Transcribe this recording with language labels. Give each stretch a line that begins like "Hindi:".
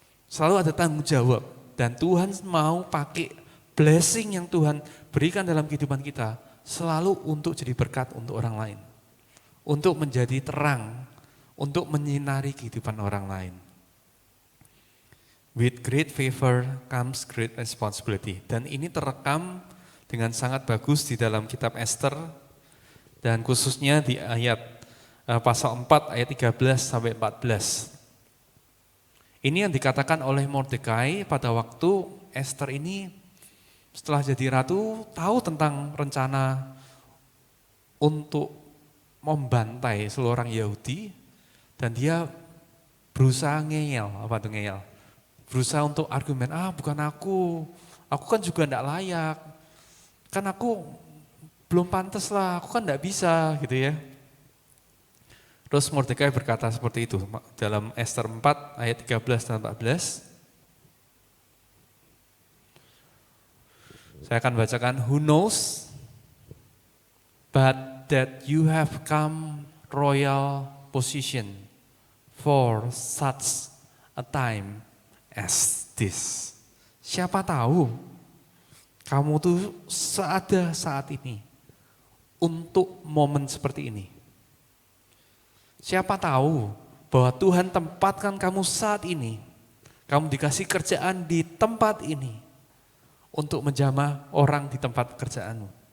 Indonesian: Selalu ada tanggung jawab, dan Tuhan mau pakai blessing yang Tuhan berikan dalam kehidupan kita selalu untuk jadi berkat untuk orang lain. Untuk menjadi terang, untuk menyinari kehidupan orang lain.
English: With great favor comes great responsibility.
Indonesian: Dan ini terekam dengan sangat bagus di dalam kitab Esther, dan khususnya di ayat pasal 4 ayat 13 sampai 14. Ini yang dikatakan oleh Mordekai pada waktu Esther ini setelah jadi ratu tahu tentang rencana untuk membantai seluruh orang Yahudi, dan dia berusaha ngeyel, berusaha untuk argumen, bukan aku kan juga enggak layak. Kan aku belum pantas lah, aku kan enggak bisa, gitu ya. Terus Mordekai berkata seperti itu dalam Esther 4 ayat 13 dan 14. Saya akan bacakan,
English: who knows but that you have come royal position for such a time as this.
Indonesian: Siapa tahu kamu tuh seada saat ini untuk momen seperti ini. Siapa tahu bahwa Tuhan tempatkan kamu saat ini, kamu dikasih kerjaan di tempat ini untuk menjamah orang di tempat pekerjaanmu.